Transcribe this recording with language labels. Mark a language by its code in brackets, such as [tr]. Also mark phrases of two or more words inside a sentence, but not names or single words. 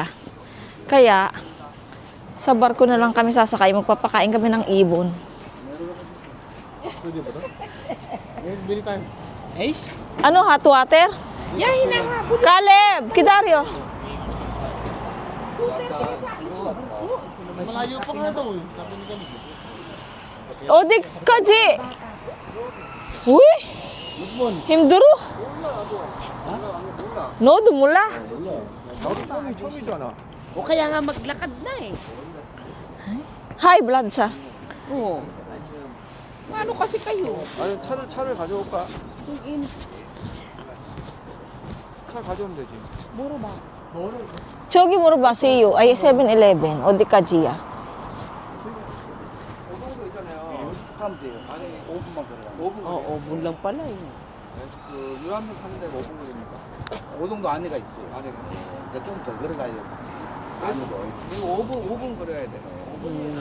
[tl] Kaya, sa barko na lang kami sasakay, magpapakain kami ng ibon. Pwede ba ito? Bili tayo. Ano, [en] hot water? [tl] Caleb, Kidario. Malayo pa nga daw eh. Sabi ni kami. [ko] 어디 까지? Uy! Lugmon. 힘들어? 너도 몰라? [tl] O kaya nga maglakad na eh. [en] High blood [tl] siya. Oo. Ano kasi kayo? [ko] 아니 차를 가져올까? 차 가져오면 되지. 저기 물어봐, [tl] CU. ay 7-Eleven. [ko] 어디까지야? 오동도 있잖아요. 사면 돼요. 안에 5분만 걸어가. 5분 걸려. [tl] 5분 lang pala eh. [ko] 그 유람선 사는 데가 5분 걸립니다. 오동도 안에가 있어요. 안에가. 그러니까 좀 더 걸어가야 돼. 안으로. 이거 5분 걸어야 돼. 5분.